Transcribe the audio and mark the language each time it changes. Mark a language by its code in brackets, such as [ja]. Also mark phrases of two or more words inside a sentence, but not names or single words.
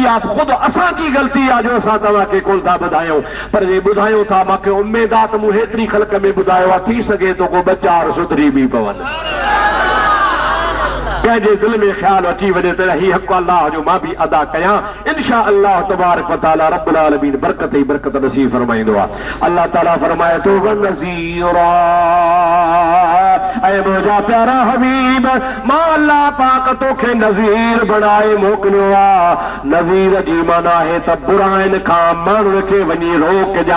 [sd] इहा ख़ुदि असांजी ग़लती आहे जो असां तव्हांखे कोन था ॿुधायूं, पर जे ॿुधायूं था मूंखे उमेद आहे त मूं हेतिरी ख़ल्क़ में ॿुधायो आहे, थी सघे थो को 2-4 सुधरी बि पवनि। कंहिंजे दिल में ख्याल अची वञे त ही हक़ अल्लाह जो मां बि अदा कयां, [ar] إن شاء الله تبارك وتعالى رب العالمين [sd] बरकत ही बरकत नसीब फरमाईंदो आहे। अल्लाह ताला फरमाए तो वनज़ीरा, ऐ मुंहिंजा प्यारा हबीब, मां अल्लाह पाक तोखे नज़ीर बणाए मोकिलियो आहे। नज़ीर जी माना आहे त बुराइनि खां माण्हुनि खे वञी रोकजा।